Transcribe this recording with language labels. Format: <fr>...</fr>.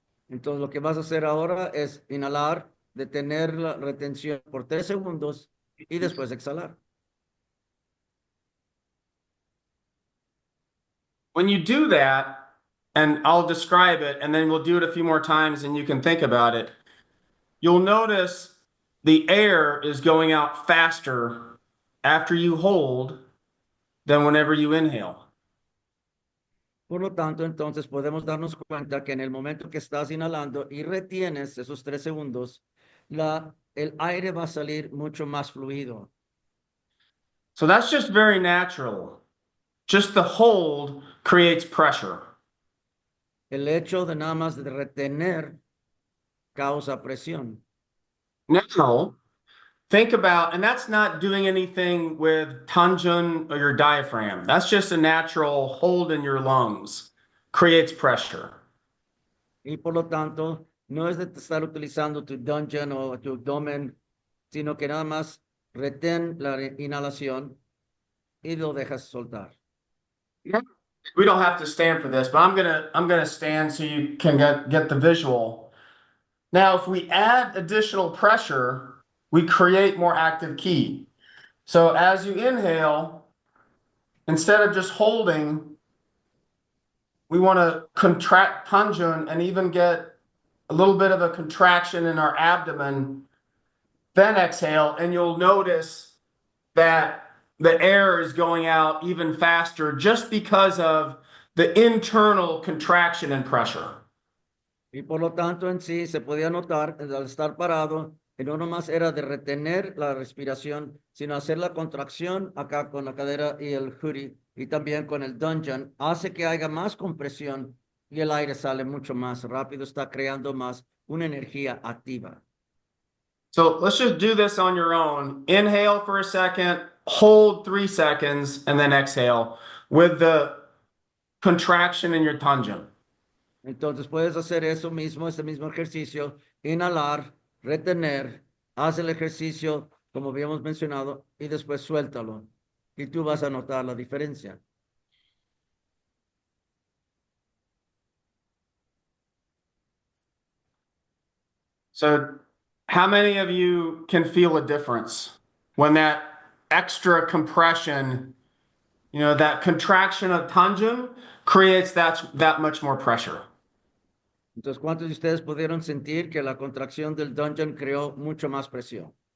<es>Entonces lo que vas a hacer ahora es inhalar, detener la retención por 3 segundos y después exhalar.</es> <en>When you do that, and I'll describe it, and then we'll do it a few more times and you can think about it, you'll notice the air is going out faster after you hold than whenever you inhale.</en> <es>Por lo tanto, entonces podemos darnos cuenta que en el momento que estás inhalando y retienes esos 3 segundos, el aire va a salir mucho más fluido.</es> <en>So that's just very natural. Just the hold creates pressure.</en> <es>El hecho de nada más de retener causa presión.</es> <en>Now, think about, and that's not doing anything with tanjun or your diaphragm. That's just a natural hold in your lungs, creates pressure.</en> <es>Y por lo tanto, no es de estar utilizando tu dungeon o tu abdomen, sino que nada más retén la inhalación y lo dejas soltar.</es> <en>We don't have to stand for this, but I'm gonna stand so you can get the visual. Now, if we add additional pressure, we create more active ki. So as you inhale, instead of just holding, we want to contract tanjun and even get a little bit of a contraction in our abdomen, then exhale, and you'll notice that the air is going out even faster just because of the internal contraction and pressure.</en> <es>Y por lo tanto, en sí se podía notar al estar parado, que no nomás era de retener la respiración, sino hacer la contracción acá con la cadera y el hoodie, y también con el dungeon, hace que haya más compresión y el aire sale mucho más rápido, está creando más una energía activa.</es> <en>So let's just do this on your own. Inhale for a second, hold 3 seconds, and then exhale with the contraction in your tanjun.</en> <es>Entonces puedes hacer eso mismo, ese mismo ejercicio, inhalar, retener, haz el ejercicio como habíamos mencionado y después suéltalo. Y tú vas a notar la diferencia.</es> <en>So how many of you can feel a difference when that extra compression, that contraction of tanjun creates that much more pressure?</en> <es>Entonces, ¿cuántos de ustedes pudieron sentir que la contracción del dungeon creó mucho más presión?</es>